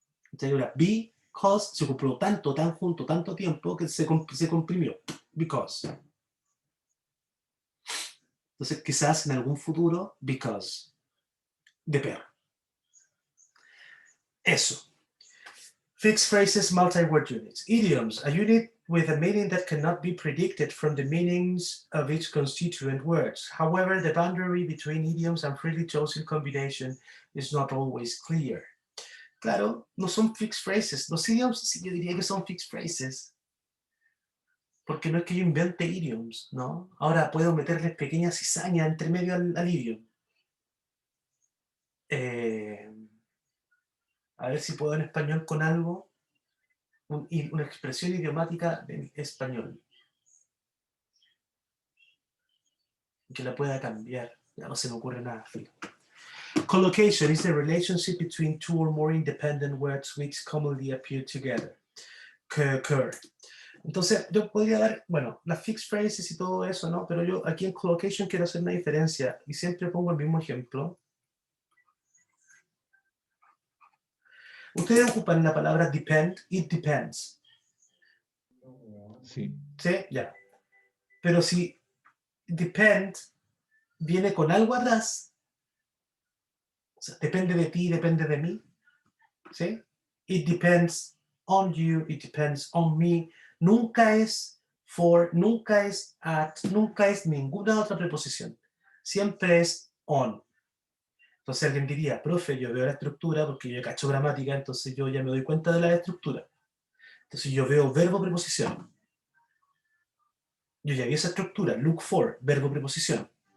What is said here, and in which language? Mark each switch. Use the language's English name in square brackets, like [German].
[Spanish] Entonces ahora, because se compró tan junto, tanto tiempo que se comprimió. Because. Entonces quizás en algún futuro, because. De perro. Eso. [English] Fixed phrases, multi-word units. Idioms, a unit with a meaning that cannot be predicted from the meanings of its constituent words. However, the boundary between idioms and freely chosen combination is not always clear. [Spanish] Claro, no son fixed phrases. Los idioms sí yo diría que son fixed phrases. Porque no es que yo invente idioms, ¿no? Ahora puedo meterles pequeñas cizañas entre medio al idioma. A ver si puedo en español con algo. Una expresión idiomática en español. Que la pueda cambiar. Ya no se me ocurre nada. [English] Collocation is the relationship between two or more independent words which commonly appear together. Occur. [Spanish] Entonces, yo podría dar, bueno, las fixed phrases y todo eso, ¿no? Pero yo aquí en collocation quiero hacer una diferencia y siempre pongo el mismo ejemplo. Ustedes ocupan la palabra depend, it depends. Sí. ¿Sí? Ya. Pero si depend viene con algo atrás, o sea, depende de ti, depende de mí, ¿sí? [English] It depends on you, it depends on me. [Spanish] Nunca es for, nunca es at, nunca es ninguna otra preposición. Siempre es on. Entonces alguien diría, profe, yo veo la estructura porque yo cacho gramática, entonces yo ya me doy cuenta de la estructura. Entonces yo veo verbo, preposición. Yo ya vi esa estructura, look for, verbo, preposición.